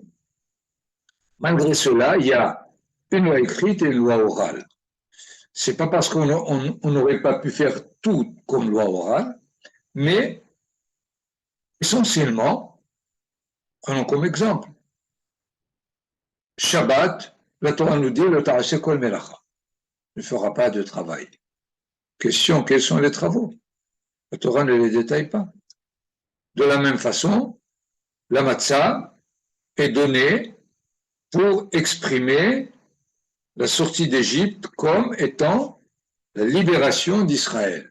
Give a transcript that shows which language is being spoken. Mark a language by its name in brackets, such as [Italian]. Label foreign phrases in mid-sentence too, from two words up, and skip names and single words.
[French] Malgré cela, il y a une loi écrite et une loi orale. C'est pas parce qu'on n'aurait pas pu faire tout comme loi orale, mais essentiellement, prenons comme exemple, Shabbat, la Torah nous dit [Hebrew] לא תעשה כל מלאכה, [French] ne fera pas de travail. Question, quels sont les travaux? La Torah ne les détaille pas. De la même façon, la matzah est donnée pour exprimer la sortie d'Égypte comme étant la libération d'Israël.